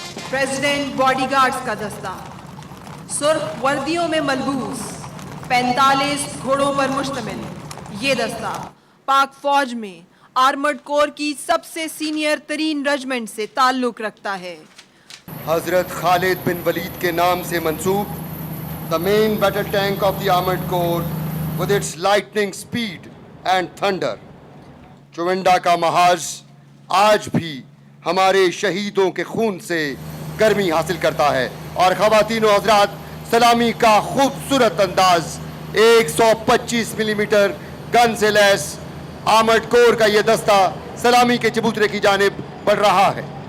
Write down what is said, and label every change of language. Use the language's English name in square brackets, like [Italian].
[Urdu] President body guards کا دستہ سرخ وردیوں میں ملبوس 45 گھوڑوں پر مشتمل یہ دستہ پاک فوج میں آرمرڈ کور کی سب سے سینئر ترین رجمنٹ سے تعلق رکھتا ہے. حضرت خالد بن ولید کے نام سے منسوب [English] the main battle tank of the armored corps with its lightning speed and thunder. [Urdu] چونڈا کا محاذ آج بھی ہمارے شہیدوں کے خون سے گرمی حاصل کرتا ہے. اور خواتین و حضرات، سلامی کا خوبصورت انداز 125 ملی میٹر گن سے لیس آرمرڈ کور کا یہ دستہ سلامی کے چبوترے کی جانب بڑھ رہا ہے.